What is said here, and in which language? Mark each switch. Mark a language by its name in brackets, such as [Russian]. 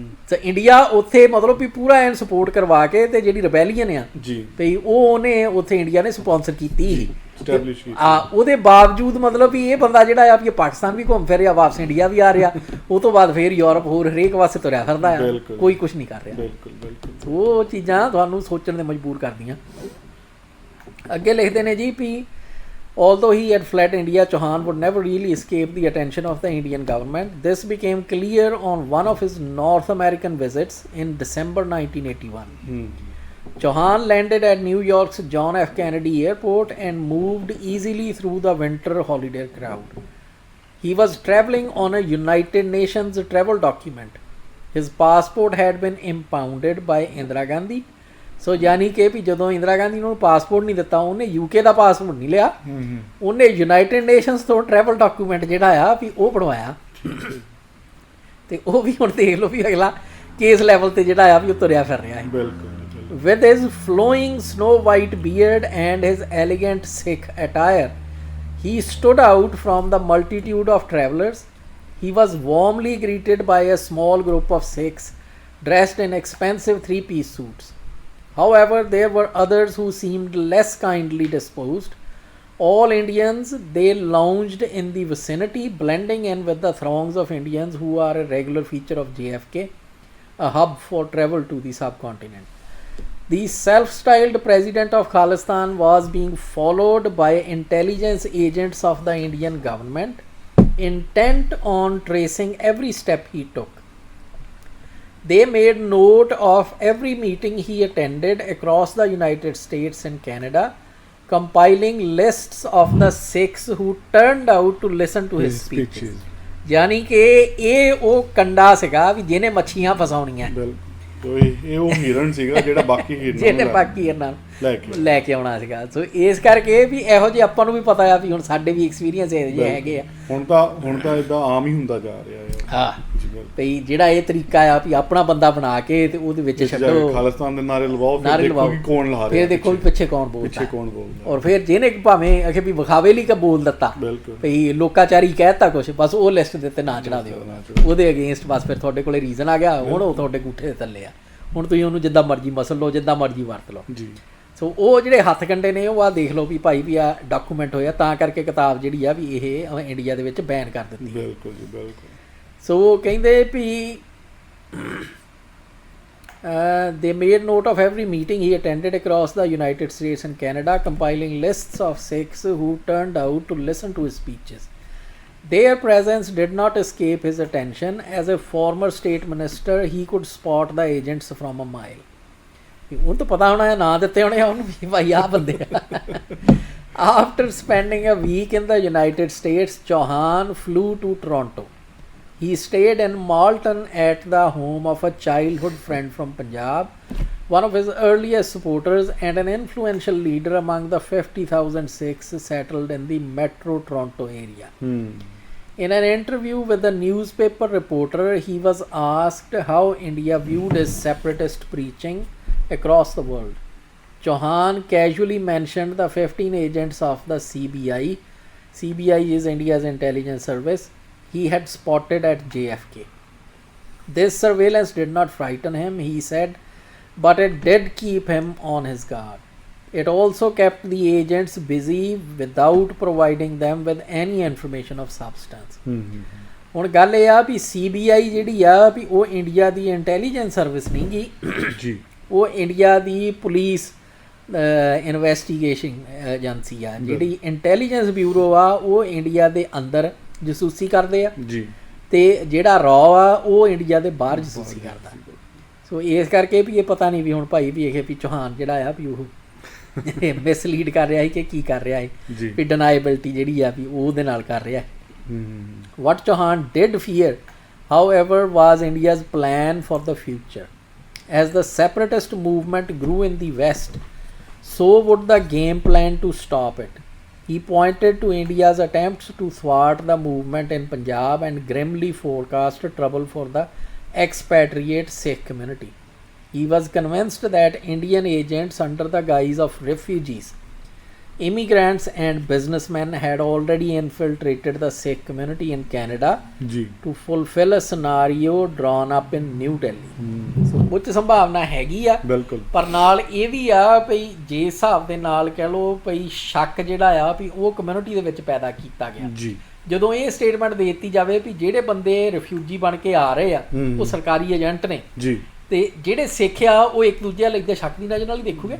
[Punjabi] ਤੇ ਇੰਡੀਆ ਉੱਥੇ ਮਤਲਬ ਵੀ ਪੂਰਾ ਐਨ ਸਪੋਰਟ ਕਰਵਾ ਕੇ ਤੇ ਜਿਹੜੀ ਰਿਬੈਲੀਅਨ ਆ ਜੀ ਭਈ ਉਹਨੇ ਉੱਥੇ ਇੰਡੀਆ ਨੇ ਸਪਾਂਸਰ ਕੀਤੀ ਸੀ, ਸਟੈਬਲਿਸ਼ ਕੀਤੀ। ਉਹਦੇ ਬਾਵਜੂਦ ਮਤਲਬ ਵੀ ਇਹ ਬੰਦਾ ਜਿਹੜਾ ਆ ਵੀ ਪਾਕਿਸਤਾਨ ਵੀ ਘੁੰਮ ਫਿਰ ਰਿਹਾ, ਵਾਪਸ ਇੰਡੀਆ ਵੀ ਆ ਰਿਹਾ, ਉਹ ਤੋਂ ਬਾਅਦ ਫਿਰ ਯੂਰਪ ਹੋਰ ਹਰੇਕ ਪਾਸੇ ਤੁਰਿਆ ਫਿਰਦਾ ਆ, ਕੋਈ ਕੁਝ ਨਹੀਂ ਕਰ ਰਿਹਾ। ਬਿਲਕੁਲ ਬਿਲਕੁਲ। ਉਹ ਚੀਜ਼ਾਂ ਤੁਹਾਨੂੰ ਸੋਚਣ ਤੇ ਮਜਬੂਰ ਕਰਦੀਆਂ। ਅੱਗੇ ਲਿਖਦੇ ਨੇ ਜੀ ਵੀ [English] although he had fled India, Chauhan would never really escape the attention of the Indian government. This became clear on one of his North American visits in December 1981. Chauhan landed at New York's John F. Kennedy Airport and moved easily through the winter holiday crowd. He was traveling on a United Nations travel document. His passport had been impounded by Indira Gandhi. [Punjabi] ਸੋ ਯਾਨੀ ਕਿ ਵੀ ਜਦੋਂ ਇੰਦਰਾ ਗਾਂਧੀ ਨੂੰ passport ਨਹੀਂ ਦਿੱਤਾ, ਉਹਨੇ UK ਦਾ passport ਨਹੀਂ ਲਿਆ, ਉਹਨੇ ਯੂਨਾਈਟਿਡ ਨੇਸ਼ਨਸ ਤੋਂ ਟਰੈਵਲ ਡਾਕੂਮੈਂਟ ਜਿਹੜਾ ਆ ਵੀ ਉਹ ਬਣਵਾਇਆ। ਤੇ ਉਹ ਵੀ ਹੁਣ ਦੇਖ ਲਓ ਵੀ ਅਗਲਾ ਕੇਸ ਲੈਵਲ ਤੇ ਜਿਹੜਾ ਆ ਵੀ ਉਹ ਤੁਰਿਆ ਫਿਰ ਰਿਹਾ ਹੈ। ਬਿਲਕੁਲ। [English] With his flowing snow white beard and his elegant Sikh attire, he stood out from the multitude of travelers. He was warmly greeted by a small group of Sikhs dressed in expensive three-piece suits. However, there were others who seemed less kindly disposed. All Indians, they lounged in the vicinity, blending in with the throngs of Indians who are a regular feature of JFK, a hub for travel to the subcontinent. The self-styled president of Khalistan was being followed by intelligence agents of the Indian government, intent on tracing every step he took. They made note of every meeting he attended across the United States and Canada, compiling lists of the Sikhs who turned out to listen to his speeches. [Punjabi] यानी कि ये वो कंडा सीगा भी ਜਿਹਨੇ ਮੱਛੀਆਂ ਫਸਾਉਣੀਆਂ। ਇਹ ਉਹ ਹਿਰਨ ਸੀਗਾ ਜਿਹੜਾ ਬਾਕੀ ਜਿਹਨੇ ਬਾਕੀ ਹਿਰਨਾਂ ਲੈ ਕੇ ਆਉਣਾ ਸੀਗਾ। ਸੋ ਇਸ ਕਰਕੇ ਵੀ ਇਹੋ ਜਿਹੇ ਆਪਾਂ ਨੂੰ ਵੀ ਪਤਾ ਆ ਵੀ ਹੁਣ ਸਾਡੇ ਵੀ ਐਕਸਪੀਰੀਅੰਸ ਇਹੋ ਜਿਹੇ ਹੈਗੇ ਆ। ਹੁਣ ਤਾਂ ਇਦਾਂ ਆਮ ਹੀ ਹੁੰਦਾ ਜਾ ਰਿਹਾ ਹੈ। ਹਾਂ ਭਈ ਜਿਹੜਾ ਇਹ ਤਰੀਕਾ ਆ ਵੀ ਆਪਣਾ ਬੰਦਾ ਬਣਾ ਕੇ ਤੇ ਉਹਦੇ ਵਿੱਚ ਛੱਡੋ, ਖਾਲਿਸਤਾਨ ਦੇ ਨਾਰੇ ਲਵਾਓ, ਫਿਰ ਦੇਖੋ ਕਿ ਕੌਣ ਲਾ ਰਿਹਾ, ਫਿਰ ਦੇਖੋ ਵੀ ਪਿੱਛੇ ਕੌਣ ਬੋਲਦਾ, ਔਰ ਫਿਰ ਜਿਹਨੇ ਭਾਵੇਂ ਅਖੇ ਵੀ ਵਿਖਾਵੇ ਲਈ ਬੋਲ ਦਿੱਤਾ ਭਈ ਲੋਕਾਚਾਰੀ ਕਹਿਤਾ ਕੁਛ, ਬਸ ਉਹ ਲਿਸਟ ਦੇ ਉੱਤੇ ਨਾ ਚੜਾ ਦਿਓ, ਉਹਦੇ ਅਗੇਂਸਟ ਬਸ ਫਿਰ ਤੁਹਾਡੇ ਕੋਲੇ ਰੀਜ਼ਨ ਆ ਗਿਆ, ਹੁਣ ਉਹ ਤੁਹਾਡੇ ਗੁੱਠੇ ਦੇ ਥੱਲੇ ਆ, ਹੁਣ ਤੁਸੀਂ ਉਹਨੂੰ ਜਿੱਦਾਂ ਮਰਜ਼ੀ ਮਸਲ ਲਓ, ਜਿੱਦਾਂ ਮਰਜ਼ੀ ਵਰਤ ਲਓ ਜੀ। ਸੋ ਉਹ ਜਿਹੜੇ ਹੱਥ ਕੰਡੇ ਨੇ ਉਹ ਆ ਦੇਖ ਲਓ ਵੀ ਭਾਈ ਵੀ ਆ ਡਾਕੂਮੈਂਟ ਹੋਇਆ, ਤਾਂ ਕਰਕੇ ਕਿਤਾਬ ਜਿਹੜੀ ਆ ਵੀ ਇਹ ਇੰਡੀਆ ਦੇ ਵਿੱਚ ਬੈਨ ਕਰ ਦਿੱਤੀ। ਬਿਲਕੁਲ ਜੀ ਬਿਲਕੁਲ। ਸੋ ਉਹ ਕਹਿੰਦੇ ਵੀ [English] they made note of every meeting he attended across the United States and Canada, compiling lists of Sikhs who turned out to listen to his speeches. Their presence did not escape his attention. As a former state minister, he could spot the agents from a mile. [Punjabi] ਉਹਨੂੰ ਤਾਂ ਪਤਾ ਹੋਣਾ ਹੈ, ਨਾਂ ਦਿੱਤੇ ਹੋਣੇ ਆ ਉਹਨੂੰ ਵੀ ਭਾਈ ਆਹ ਬੰਦੇ ਆ। [English] After spending a week in the United States, Chauhan flew to Toronto. He stayed in Malton at the home of a childhood friend from Punjab, one of his earliest supporters and an influential leader among the 50,000 Sikhs settled in the Metro Toronto area. In an interview with a newspaper reporter, he was asked how India viewed his separatist preaching across the world. Chauhan casually mentioned the 15 agents of the CBI. CBI is India's intelligence service. He had spotted at JFK. This surveillance did not frighten him, he said, but it did keep him on his guard. It also kept the agents busy without providing them with any information of substance. [Punjabi] ਹੁਣ ਗੱਲ ਇਹ ਆ ਵੀ CBI ਜਿਹੜੀ ਆ ਵੀ ਉਹ India ਦੀ intelligence service ਨਹੀਂ ਗੀ ਜੀ, ਉਹ ਇੰਡੀਆ ਦੀ ਪੁਲਿਸ ਇਨਵੈਸਟੀਗੇਸ਼ਨ ਏਜੰਸੀ ਆ। ਜਿਹੜੀ ਇੰਟੈਲੀਜੈਂਸ ਬਿਊਰੋ ਆ ਉਹ ਇੰਡੀਆ ਦੇ ਅੰਦਰ ਜਸੂਸੀ ਕਰਦੇ ਆ ਜੀ, ਤੇ ਜਿਹੜਾ ਰॉ ਆ ਉਹ ਇੰਡੀਆ ਦੇ ਬਾਹਰ ਜਸੂਸੀ ਕਰਦਾ। ਸੋ ਇਸ ਕਰਕੇ ਵੀ ਇਹ ਪਤਾ ਨਹੀਂ ਵੀ ਹੁਣ ਭਾਈ ਵੀ ਇਹ ਵੀ ਚੌਹਾਨ ਜਿਹੜਾ ਆ ਵੀ ਉਹ ਮਿਸਲੀਡ ਕਰ ਰਿਹਾ ਹੈ ਕਿ ਕੀ ਕਰ ਰਿਹਾ ਹੈ, ਵੀ ਡਿਨਾਈਬਿਲਟੀ ਜਿਹੜੀ ਆ ਵੀ ਉਹਦੇ ਨਾਲ ਕਰ ਰਿਹਾ ਹੈ। [English] What Chauhan did fear, however, was India's plan for the future. As the separatist movement grew in the West, so would the game plan to stop it. He pointed to India's attempts to thwart the movement in Punjab and grimly forecast trouble for the expatriate Sikh community. He was convinced that Indian agents under the guise of refugees, immigrants and businessmen had already infiltrated the Sikh community in Canada to fulfill a scenario drawn up in New Delhi. [Punjabi] So ਉੱਚ ਸੰਭਾਵਨਾ ਹੈਗੀ ਆ, ਪਰ ਨਾਲ ਇਹ ਵੀ ਆ ਭਈ ਜੇ ਹਿਸਾਬ ਦੇ ਨਾਲ ਕਹਿ ਲਓ ਭਈ ਸ਼ੱਕ ਜਿਹੜਾ ਆ ਵੀ ਉਹ ਕਮਿਊਨਿਟੀ ਦੇ ਵਿੱਚ ਪੈਦਾ ਕੀਤਾ ਗਿਆ। ਜਦੋਂ ਇਹ ਸਟੇਟਮੈਂਟ ਦੇ ਦਿੱਤੀ ਜਾਵੇ ਵੀ ਜਿਹੜੇ ਬੰਦੇ ਰਿਫਿਊਜੀ ਬਣ ਕੇ ਆ ਰਹੇ ਆ ਉਹ ਸਰਕਾਰੀ ਏਜੰਟ ਨੇ, ਤੇ ਜਿਹੜੇ ਸਿੱਖ ਆ ਉਹ ਇੱਕ ਦੂਜੇ ਵੱਲ ਇੱਦਾਂ ਸ਼ੱਕ ਦੀ ਨਜ਼ਰ ਨਾਲ ਹੀ ਦੇਖੂਗੇ।